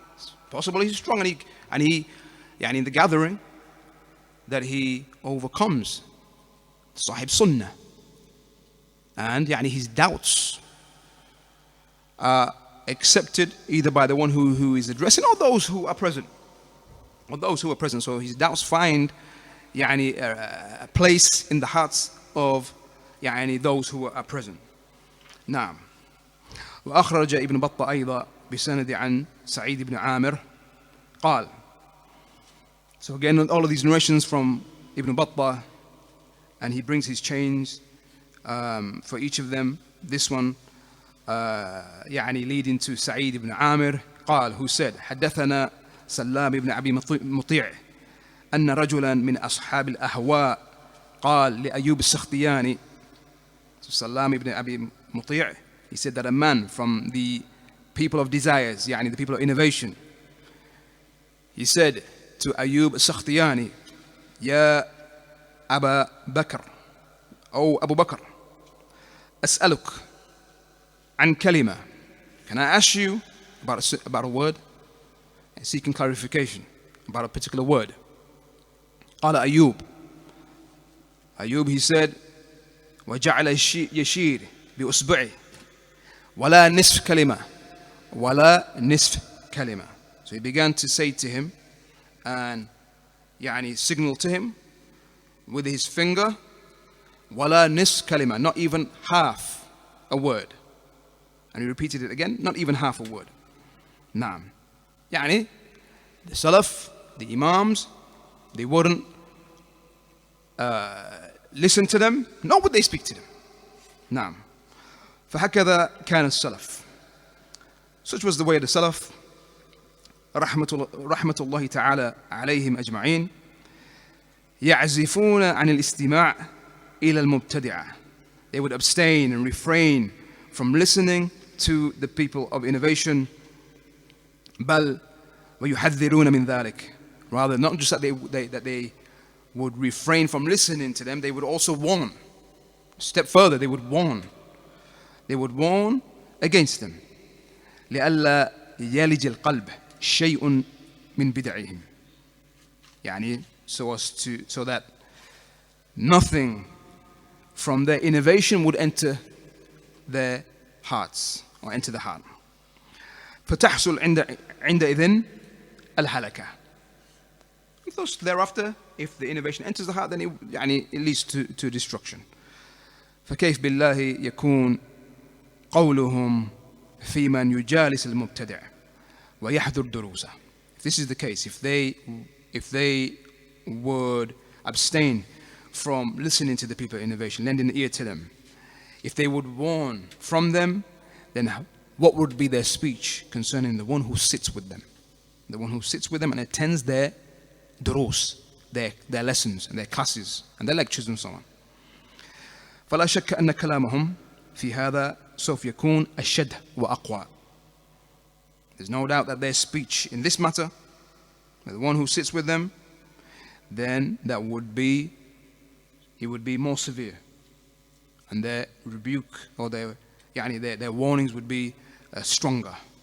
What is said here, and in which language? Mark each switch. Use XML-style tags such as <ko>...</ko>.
<en>It's possible he's strong and he in the gathering that he overcomes sahib sunnah, and his doubts are accepted either by the one who is addressing or those who are present. So his doubts find a place in the hearts of those who are present.</en> <ar>نعم. وأخرج ابن بطة أيضا بسند عن سعيد بن عامر قال.</ar> <en>So again, all of these narrations from Ibn Battah, and he brings his chains for each of them. This one leading to Sa'id ibn Amir</en> <ar>قال,</ar> <en>who said,</en> <ar>حدثنا سلام ibn أبي مطيع أن رجلا من أصحاب الأهواء قال لأيوب السختياني.</ar> <en>So Salam ibn Abi Muti', he said that a man from the people of desires, the people of innovation, he said to Ayub al-Sakhtiyani,</en> <ar>Ya Aba Bakr,</ar> <en>O Abu Bakr,</en> <ar>As'aluk an kalima.</ar> <en>Can I ask you about a word? And seeking clarification about a particular word.</en> <ar>Qala Ayub,</ar> <en>he said,</en> <ar>وجعل يشير بأصبعه ولا نصف كلمة ولا نصف كلمة.</ar> <en>So he began to say to him and signal to him with his finger,</en> <ar>ولا نصف كلمة,</ar> <en>not even half a word. And he repeated it again, not even half a word.</en> <ar>نعم.</ar> <en>The Salaf, the Imams, they wouldn't listen to them, nor would they speak to them.</en> <ar>نعم. فهكذا كان السلف.</ar> <en>Such was the way of the Salaf,</en> <ar>رحمة الله تعالى عليهم أجمعين. يعزفون عن الاستماع إلى المبتدعة.</ar> <en>They would abstain and refrain from listening to the people of innovation.</en> <ar>بل ويحذرون من ذلك.</ar> <en>Rather, not just that they would refrain from listening to them, they would also warn. Step further, they would warn. They would warn against them.</en> <ar>لئلا يلج القلب شيء من بدعهم. يعني</ar> <en>so that nothing from their innovation would enter their hearts or enter the heart.</en> <ar>فتحصل عندئذ الهلكة.</ar> <en>Thus, thereafter, if the innovation enters the heart, then it leads to destruction.</en> <ar>فكيف بالله يكون قولهم في من يجالس المبتدع ويحضر دروسه.</ar> <en>If this is the case, if they would abstain from listening to the people of innovation, lending the ear to them, if they would warn from them, then what would be their speech concerning the one who sits with them? The one who sits with them and attends their durus, their lessons and their classes and their lectures and so on.</en> <ar>فلا شك أن كلامهم في هذا سوف يكون أشد وأقوى.</ar> <en>There's no doubt that their speech in this matter, the one who sits with them, then it would be more severe, and their rebuke or their warnings would be stronger.</en>